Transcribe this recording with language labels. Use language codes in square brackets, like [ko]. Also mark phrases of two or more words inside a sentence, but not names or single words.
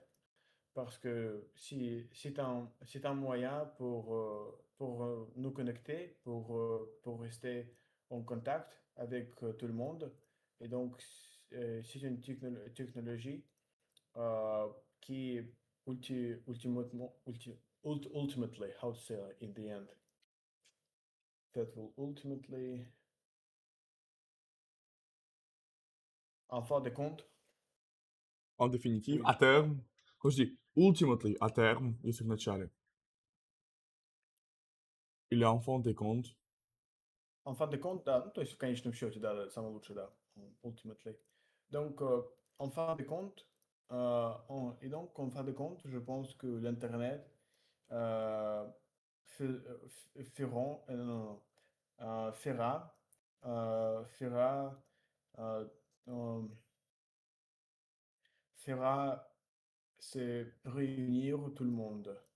[fr] Parce que si, c'est un moyen pour nous connecter, pour rester en contact avec tout le monde. Et donc, c'est une technologie euh, qui [en] ultimately, how to say in the end, that will ultimately, [fr] en fin de compte, en définitive, oui, à terme, così, ultimately, a terme, [it] il significato. [fr] Или en fin de compte, en fin de compte, [ru] да, ну, то есть в конечном счете, да, да, самое лучшее, да, ultimately. [fr] Donc, en fin de compte, et donc, en fin de compte, je pense que l'Internet euh, non, non, fera, euh, euh, fera se réunir tout le monde.